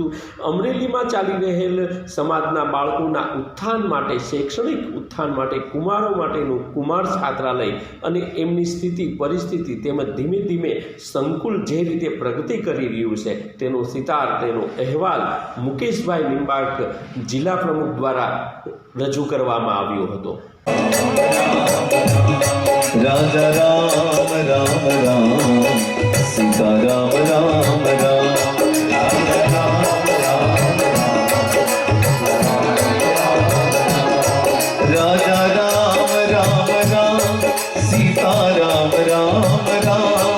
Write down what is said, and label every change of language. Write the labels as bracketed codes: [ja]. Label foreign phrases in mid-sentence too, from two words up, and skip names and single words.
[gu] અમરેલીમાં ચાલી રહેલ સમાજના બાળકોના ઉત્થાન માટે, શૈક્ષણિક ઉત્થાન માટે કુમારો માટેનું કુમાર છાત્રાલય અને એમની સ્થિતિ પરિસ્થિતિ તેમજ ધીમે ધીમે સંકુલ જે રીતે પ્રગતિ કરી રહ્યું છે તેનો સિતાર, તેનો અહેવાલ મુકેશભાઈ નિંબાર્ક જિલ્લા પ્રમુખ દ્વારા રજૂ કરવામાં આવ્યો હતો। [hi] राजा राम राम राम सीता राम राम राम। राजा राम राम राजा राम राम राम सीता राम राम राम।